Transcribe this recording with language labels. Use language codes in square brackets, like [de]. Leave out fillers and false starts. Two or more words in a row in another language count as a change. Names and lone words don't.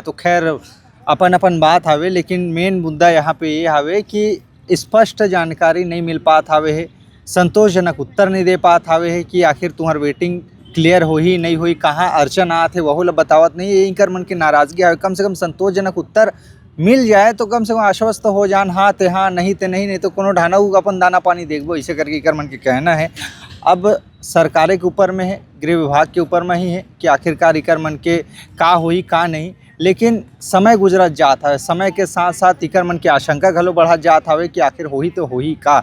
[hne] तो खैर अपन बात हवे, लेकिन मेन मुद्दा यहाँ पे ये हवे कि स्पष्ट जानकारी नहीं मिल पात हवे है, संतोषजनक उत्तर नहीं दे पात हवे है कि आखिर तुम्हार वेटिंग क्लियर हो ही नहीं हुई, कहाँ अड़चन आत है वह बतावत नहीं है। इनकर मन की नाराज़गी है। कम से कम संतोषजनक उत्तर मिल जाए तो कम से कम आश्वस्त हो जान, हाँ ते हाँ नहीं ते नहीं तो कोनो ढाना अपन दाना पानी देखबो, इसे करके इनकर मन के कहना है। अब सरकार के ऊपर में है, गृह विभाग के ऊपर में ही है कि आखिरकार इकर मन के का हुई का नहीं। लेकिन समय गुजरत जात है, समय के साथ साथ इकर मन की आशंका घलो बढ़त जात हवे कि आखिर होही तो होही का।